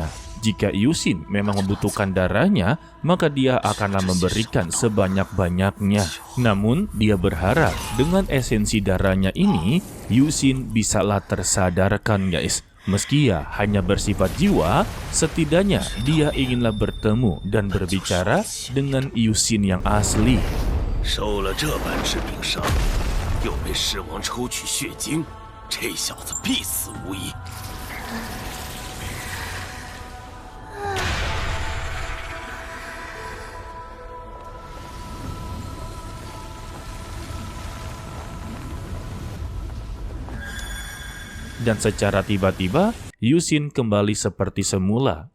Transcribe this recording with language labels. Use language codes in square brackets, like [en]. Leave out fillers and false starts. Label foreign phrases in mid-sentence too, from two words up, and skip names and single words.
[id] Jika Yusin memang membutuhkan darahnya, maka dia akanlah memberikan sebanyak-banyaknya. Namun, dia berharap dengan esensi darahnya ini, Yusin bisalah tersadarkan, guys. Meski ia hanya bersifat jiwa, setidaknya dia inginlah bertemu dan berbicara dengan Yusin yang asli. [zh] 受了这般致命伤，又被狮王抽取血精，这小子必死无疑。 [id] Dan secara tiba-tiba, Yusin kembali seperti semula.